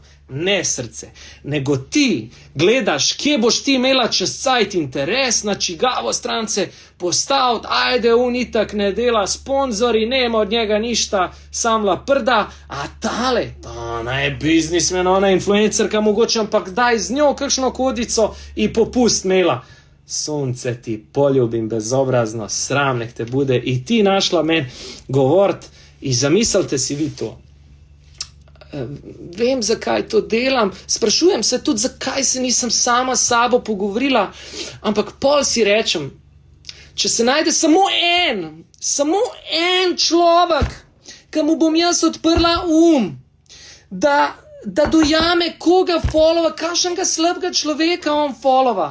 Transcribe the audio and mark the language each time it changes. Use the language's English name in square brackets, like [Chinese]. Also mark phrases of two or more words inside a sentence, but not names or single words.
[Slovenian] Ne, srce, nego ti gledaš, kje boš ti imela čez cajt interes, na čigavo strance postaviti, ajde, itak ne dela sponzori, [Croatian] nema od njega ništa, [Slovenian] samla prda, a tale, ona je biznismen, ona je influencerka mogoče, ampak daj z njo kakšno kodico in popust imela. [Croatian] Sunce ti poljubim bezobrazno, sram nek te bude i ti našla [Slovenian] men govorit i zamislite si vi to. Vem, zakaj to delam, sprašujem se tudi, zakaj se nisem sama s sabo pogovorila, ampak pol si rečem, če se najde samo en človek, ki mu bom jaz odprla da dojame, koga followa, kakšnega slabega človeka on followa.